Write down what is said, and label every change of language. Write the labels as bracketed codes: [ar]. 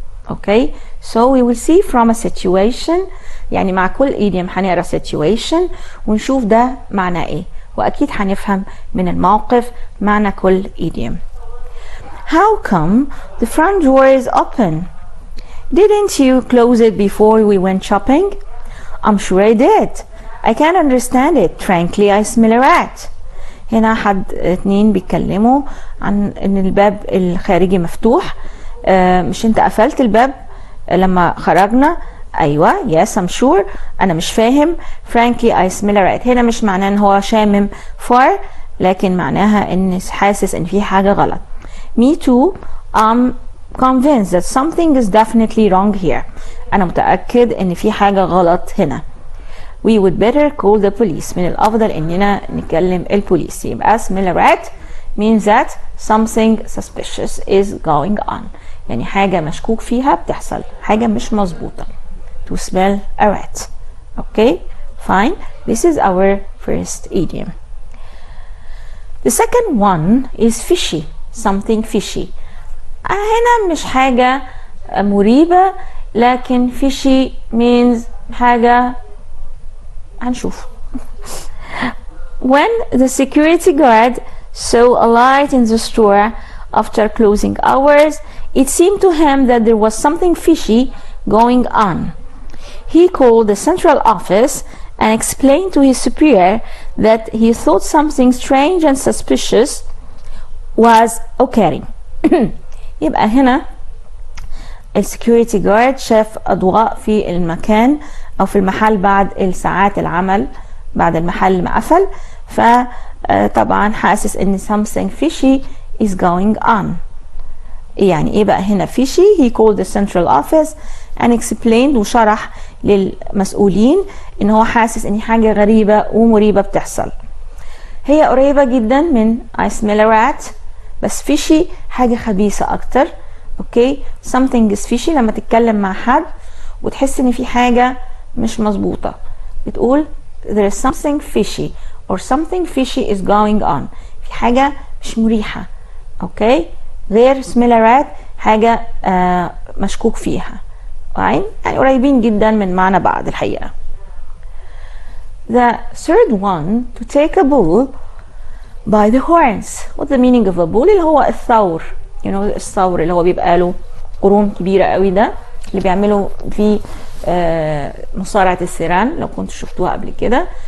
[ar] اوكي، [en] so we will see from a situation، [ar] يعني مع كل idiom هنقرا situation ونشوف ده معناه ايه، واكيد هنفهم من الموقف معنى كل idiom. [en] How come the front door is open? Didn't you close it before we went shopping? I'm sure I did. I can't understand it. Frankly, I smell a rat. [ar] هنا اتنين بيتكلموا عن ان الباب الخارجي مفتوح. مش انت قفلت الباب لما خرجنا؟ ايوه، [en] yes I'm sure. [ar] انا مش فاهم. [en] Frankly, I smell a rat. [ar] هنا مش معناه ان هو شامم فار، لكن معناها ان حاسس ان في حاجة غلط. [en] Me too. I'm convinced that something is definitely wrong here. [ar] أنا متأكد إن في حاجة غلط هنا. [en] We would better call the police. [ar] من الأفضل إننا نكلم البوليس. [en] يبقى smell a rat means that something suspicious is going on. [ar] يعني حاجة مشكوك فيها بتحصل، حاجة مش مظبوطة. [en] To smell a rat. Okay, fine. This is our first idiom. The second one is fishy. Something fishy. [ar] هنا مش حاجة مريبة، لكن fishy means حاجة هنشوف. [en] When the security guard saw a light in the store after closing hours, it seemed to him that there was something fishy going on. He called the central office and explained to his superior that he thought something strange and suspicious was occurring. [ar] يبقى هنا السكيورتي جارد شاف أضواء في المكان أو في المحل بعد الساعات العمل، بعد المحل ما قفل، فطبعا حاسس إن [en] something fishy is going on. [ar] يعني إيه بقى هنا fishy؟ [en] He called the central office and explained، [ar] وشرح للمسؤولين إن هو حاسس إن حاجة غريبة ومريبة بتحصل. هي قريبة جدا من [en] I smell a rat، [ar] بس fishy حاجة خبيثة أكتر. اوكي، [en] something is fishy [ar] لما تتكلم مع حد وتحس ان في حاجة مش مظبوطة، بتقول [en] there is something fishy or something fishy is going on. [ar] في حاجة مش مريحة. اوكي، غير smell a rat حاجة مشكوك فيها. يعني قريبين جدا من معنى بعض الحقيقة. [en] The third one, to take a bull by the horns. What's the meaning of a bull؟ [ar] اللي هو الثور. الثور اللي هو بيبقى له قرون كبيرة قوي ده اللي بيعملوا فيه مصارعة الثيران لو كنتوا شفتوها قبل كده.